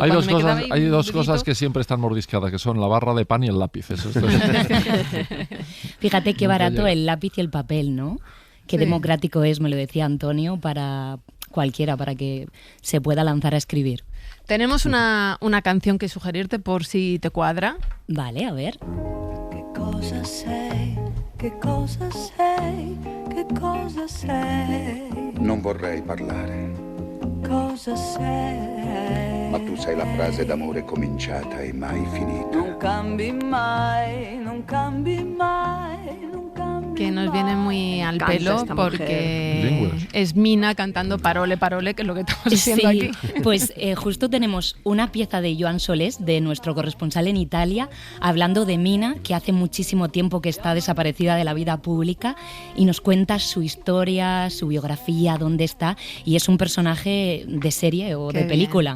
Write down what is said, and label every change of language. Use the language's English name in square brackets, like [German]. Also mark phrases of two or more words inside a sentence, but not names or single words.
[Spanish] Hay dos cosas que siempre están mordiscadas, que son la barra de pan y el lápiz. Eso Fíjate qué barato el lápiz y el papel, ¿no? Qué democrático es, me lo decía Antonio, para cualquiera, para que se pueda lanzar a escribir. Tenemos una canción que sugerirte por si te cuadra. Vale, a ver. [Italian] Che cosa sei, che cosa sei, che cosa sei. Non vorrei parlare. Cosa sei. Ma tu sei la frase d'amore cominciata e mai finita. Non cambi mai, non cambi mai, non cambi. [Spanish] Que nos viene muy al pelo porque es Mina cantando Parole, Parole, que es lo que estamos haciendo aquí. Pues justo tenemos una pieza de Joan Solés, de nuestro corresponsal en Italia, hablando de Mina, que hace muchísimo tiempo que está desaparecida de la vida pública, y nos cuenta su historia, su biografía, dónde está, y es un personaje de serie o de película.